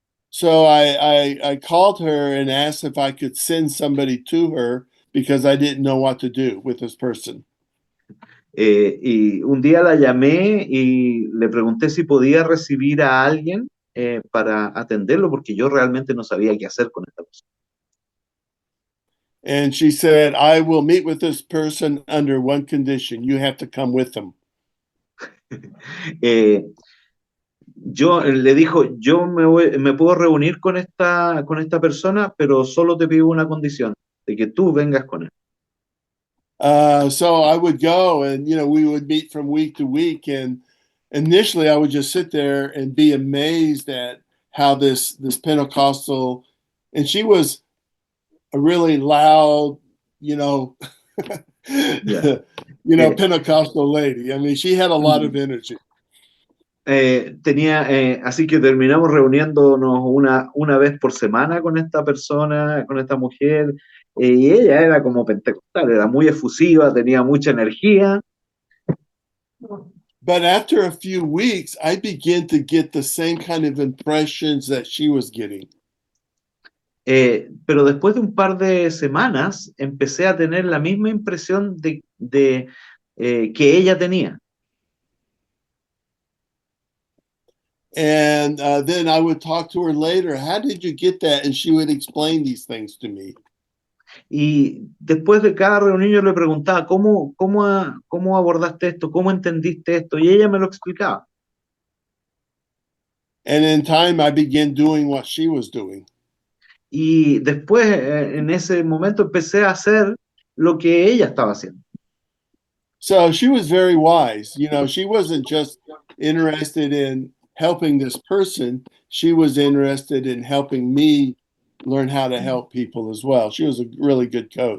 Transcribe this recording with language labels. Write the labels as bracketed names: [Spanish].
[English] So I called her and asked if I could send somebody to her because I didn't know what to do with this person. [Spanish] Y un día la llamé y le pregunté si podía recibir a alguien para atenderlo, porque yo realmente no sabía qué hacer con esta persona. [English] And she said, I will meet with this person under one condition. You have to come with them. [Spanish] Le dijo, yo me puedo reunir con esta persona, pero solo te pido una condición, de que tú vengas con él. [English] So I would go, and we would meet from week to week, and initially I would just sit there and be amazed at how this Pentecostal, and she was a really loud, you know, [Spanish] Ya. [English] Pentecostal lady. I mean, she had a lot of energy. [Spanish] Así que terminamos reuniéndonos una vez por semana con esta persona, con esta mujer, y ella era como pentecostal, era muy efusiva, tenía mucha energía. [English] But after a few weeks, I began to get the same kind of impressions that she was getting. [Spanish] Pero después de un par de semanas empecé a tener la misma impresión de que ella tenía. [English] And then I would talk to her later. How did you get that? And she would explain these things to me. [Spanish] Y después de cada reunión yo le preguntaba, ¿cómo abordaste esto? ¿Cómo entendiste esto? Y ella me lo explicaba. [English] And in time, I began doing what she was doing. [Spanish] Y después, en ese momento, empecé a hacer lo que ella estaba haciendo. [English] So she was very wise. She wasn't just interested in helping this person. She was interested in helping me learn how to help people as well. She was a really good coach.